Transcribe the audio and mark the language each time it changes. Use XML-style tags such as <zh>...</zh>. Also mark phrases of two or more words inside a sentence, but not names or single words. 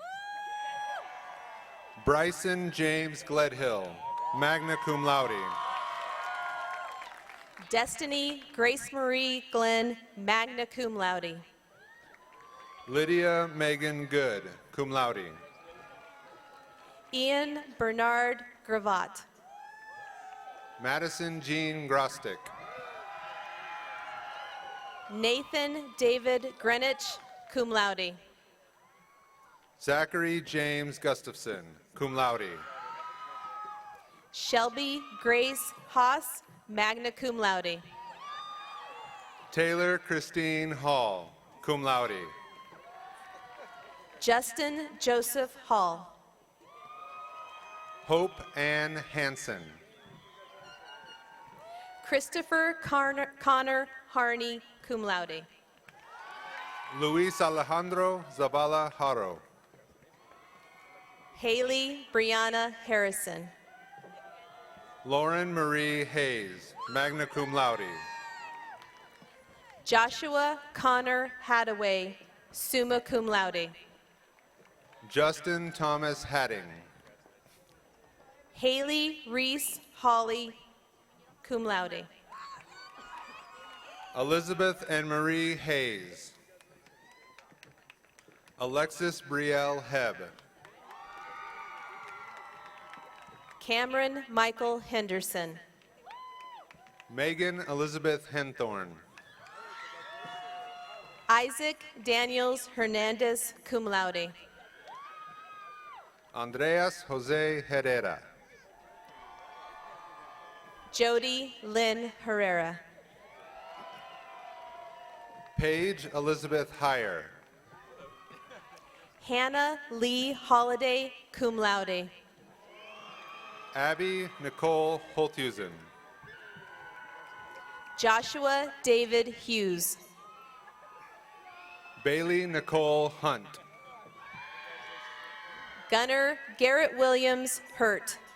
<en>Bryson James Gledhill,</en> <la>magna cum laude.</la> <en>Destiny Grace Marie Glenn,</en> <la>magna cum laude.</la> <en>Lydia Megan Good,</en> <la>cum laude.</la> <en>Ian Bernard Gravatt. Madison Jean Grostick. Nathan David Greenwich,</en> <la>cum laude.</la> <en>Zachary James Gustafson,</en> <la>cum laude.</la> <en>Shelby Grace Haas,</en> <la>magna cum laude.</la> <en>Taylor Christine Hall,</en> <la>cum laude.</la> <en>Justin Joseph Hall. Hope Ann Hansen. Christopher Connor Harney,</en> <la>cum laude.</la> <en>Luis Alejandro Zavala Haro. Haley Brianna Harrison. Lauren Marie Hayes,</en> <la>magna cum laude.</la> <en>Joshua Connor Hadaway,</en> <la>summa cum laude.</la> <en>Justin Thomas Hadding. Haley Reese Hawley,</en> <la>cum laude.</la> <en>Elizabeth Anne Marie Hayes. Alexis Brielle Hebb. Cameron Michael Henderson. Megan Elizabeth Henthorn. Isaac Daniels Hernandez,</en> <la>cum laude.</la> <en>Andreas Jose Herrera. Jody Lynn Herrera. Paige Elizabeth Heyer. Hannah Lee Holiday,</en> <la>cum laude.</la> <en>Abby Nicole Holthusen. Joshua David Hughes. Bailey Nicole Hunt. Gunnar Garrett Williams Hurt.</en>